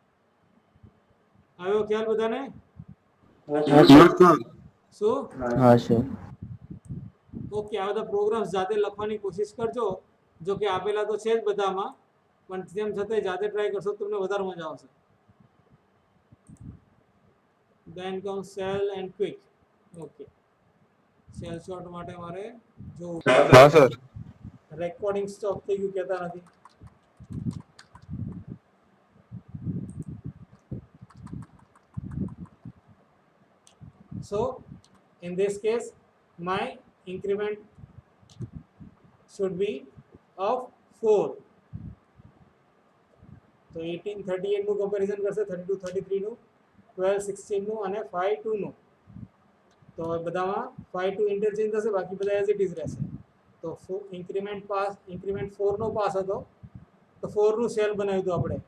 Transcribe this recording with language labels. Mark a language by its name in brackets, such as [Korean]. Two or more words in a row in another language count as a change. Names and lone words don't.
[Gujarati] આવ્યો ખ્યાલ બધાને? [Hindi] हाँ सर. [Gujarati] શું? [Hindi] हाँ सर. [Gujarati] ઓકે, આ બધા પ્રોગ્રામ્સ જાતે લખવાની કોશિશ કરજો. જો કે આપેલા તો છે જ બધામાં, પણ તેમ છતાંય જાતે ટ્રાય કરશો તો તમને વધારે મજા આવશે. [English] then comes cell and quick. [Gujarati] ઓકે, [English] shell sort [Gujarati] માટે મારે જો હા સર. [English] recording stop [Gujarati] થઈ ગયું કહેતા નથી. [English] So in this case my increment should be of 4. [Gujarati] તો 18 38 નું કમ્પેરિઝન કરશે, 32 33 નું, 12 16 નું અને 5 2 નું. તો બધામાં 5 2 ઇન્ટરચેન્જ થશે, બાકી બધા [English] as it is [Gujarati] રહેશે. તો ઇન્ક્રીમેન્ટ 4 નો પાસ હતો તો 4 નું સેલ બનાવ્યું હતું આપણે.